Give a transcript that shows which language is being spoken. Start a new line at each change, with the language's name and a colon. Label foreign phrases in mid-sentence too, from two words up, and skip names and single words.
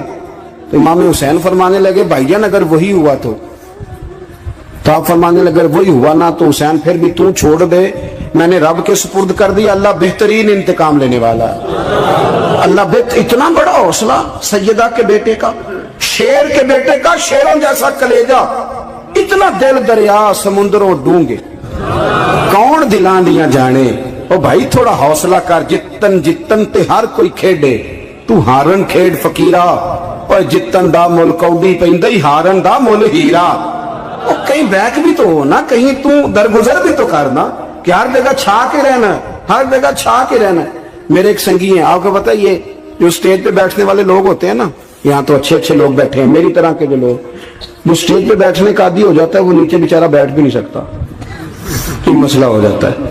Urdu: تو امام حسین فرمانے لگے بھائی جان اگر وہی ہوا تو آپ فرمانے لگے اگر وہی ہوا نا تو حسین پھر بھی تو چھوڑ دے، میں نے رب کے سپرد کر دیا، اللہ بہترین انتقام لینے والا ہے۔ اللہ اتنا بڑا حوصلہ سیدہ کے بیٹے کا، شیر کے بیٹے کا، شیروں جیسا کلیجہ،
Punjabi: اتنا دل دریا سمندروں ڈونگے، کون دلاں دیاں جانے۔ او بھائی تھوڑا حوصلہ کر، جتن تے ہر کوئی کھیڈے، تو ہارن کھیڈ فقیرہ، اور جتن دا مل کوڈی پیندی ہارن دا مل ہیرا۔
Urdu: اور کہیں بیک بھی تو ہو نا, کہیں تو درگزر بھی تو کرنا کہ ہر جگہ چھا کے رہنا, ہر جگہ چھا کے رہنا. میرے ایک سنگی ہیں, آپ کو پتہ یہ جو اسٹیج پہ بیٹھنے والے لوگ ہوتے ہیں نا, یہاں تو اچھے اچھے لوگ بیٹھے ہیں میری طرح کے جو لوگ, وہ اسٹیج پہ بیٹھنے کا عادی ہو جاتا ہے, وہ نیچے بیچارہ بیٹھ بھی نہیں سکتا, یہ مسئلہ ہو جاتا ہے.